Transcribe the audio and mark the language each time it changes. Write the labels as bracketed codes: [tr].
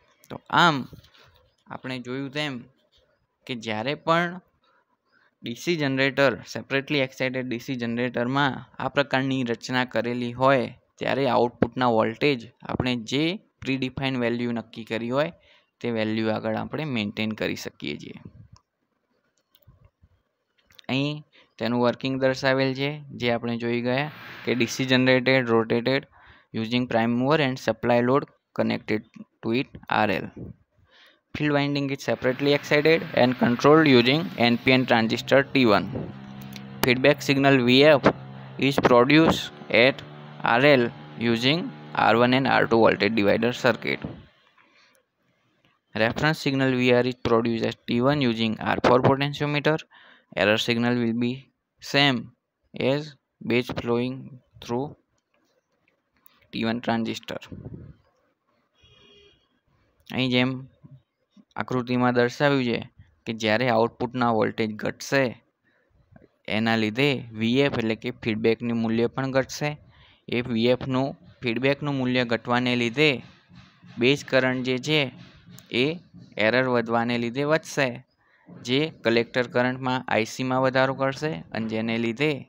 [gu] તો આમ આપણે જોયું તેમ કે જ્યારે પણ DC generator separately excited DC જનરેટરમાં આ પ્રકારની રચના કરેલી હોય ત્યારે આઉટપુટના વોલ્ટેજ આપણે જે પ્રીડિફાઈન વેલ્યુ નક્કી કરી હોય તે વેલ્યુ આગળ આપણે મેન્ટેન કરી શકીએ છીએ. અહીં તેનું વર્કિંગ દર્શાવેલ છે, જે આપણે જોઈ ગયા કે DC generated rotated using prime mover and supply load [en] connected to it RL. Field winding is separately excited and controlled using NPN transistor T1. Feedback signal VF is produced at RL using R1 and R2 voltage divider circuit. Reference signal VR is produced as T1 using R4 potentiometer. Error signal will be same as base flowing through T1 transistor. [gu] અહીં જેમ આકૃતિમાં દર્શાવ્યું છે કે જ્યારે આઉટપુટના voltage ઘટશે એના લીધે VF એટલે કે ફીડબેકનું મૂલ્ય પણ ઘટશે. એ VFનું ફીડબેકનું મૂલ્ય ઘટવાને લીધે બેઝ કરંટ જે છે એ એરર વધવાને લીધે વધશે, જે કલેક્ટર કરંટમાં ICમાં વધારો કરશે અને જેને લીધે